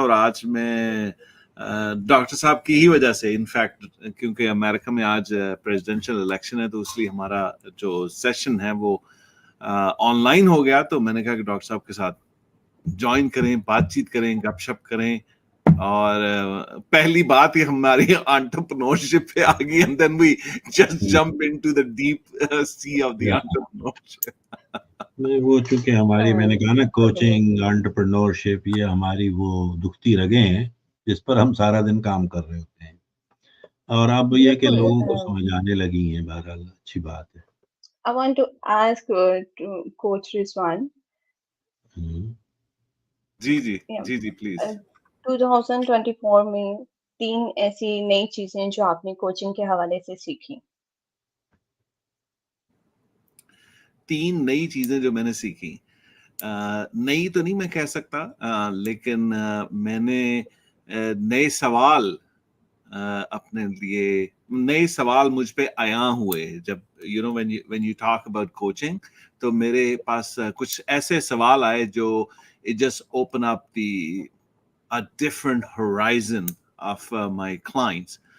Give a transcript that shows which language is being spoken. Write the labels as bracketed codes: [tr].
[ur] اور آج میں ڈاکٹر صاحب کی ہی وجہ سے, انفیکٹ کیونکہ امریکہ میں آج پریزیڈینشیل الیکشن ہے تو اس لیے ہمارا جو سیشن ہے وہ آن لائن ہو گیا. تو میں نے کہا کہ ڈاکٹر صاحب کے ساتھ جوائن کریں, بات چیت کریں, گپ شپ کریں. اور پہلی بات ہی ہماری انٹرپرنورشپ پہ آ گئی [en] and then we just jump into the deep sea of the entrepreneurship. [ur] وہ چونکہ ہماری میں نے کہا نا [en] Okay. [ur] کوچنگ انٹرپرنورشپ یہ ہماری وہ دکھتی رگیں ہیں جس پر ہم سارا دن کام کر رہے ہوتے ہیں، اور اب یہ کہ بالکل لوگوں کو سمجھ آنے لگی ہیں، بہرحال اچھی بات ہے۔ [en] I want to ask to Coach Rizwan. [ur] جی جی [en] Yeah. [ur] جی جی please. 2024 میں 3 ایسی نئی چیزیں جو آپ نے کوچنگ کے حوالے سے سیکھی. 3 نئی چیزیں جو میں نے سیکھی، نئی تو نہیں میں کہہ سکتا، لیکن میں نے نئے سوال اپنے لیے، نئے سوال مجھ پہ عیاں ہوئے جب [en] when you talk about coaching، [ur] تو میرے پاس کچھ ایسے سوال آئے جو [en] it just open up a different horizon of my clients.